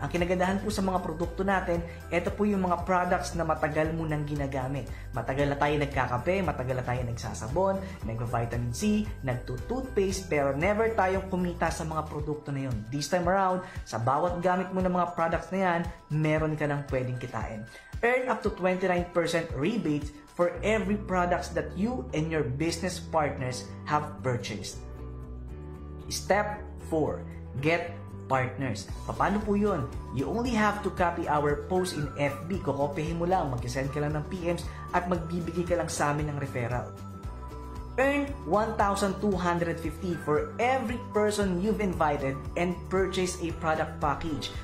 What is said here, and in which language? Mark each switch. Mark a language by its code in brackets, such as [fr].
[tl] Ang kinagandahan po sa mga produkto natin, ito po yung mga products na matagal mo nang ginagamit. Matagal na tayo nagkakape, matagal na tayo nagsasabon, nag-vitamin C, nagtutoothpaste, pero never tayong kumita sa mga produkto na yun. [en] This time around, [tl] sa bawat gamit mo ng mga products na yan, meron ka nang pwedeng kitain. [en] Earn up to 29% rebates for every products that you and your business partners have purchased. Step 4. Get partners. [tl] Paano po yun? [en] You only have to copy our post in FB. [tl] Kukopihin mo lang, mag-send ka lang ng PMs at magbibigay ka lang sa amin ng referral. [en] Earn 1,250 for every person you've invited and purchase a product package.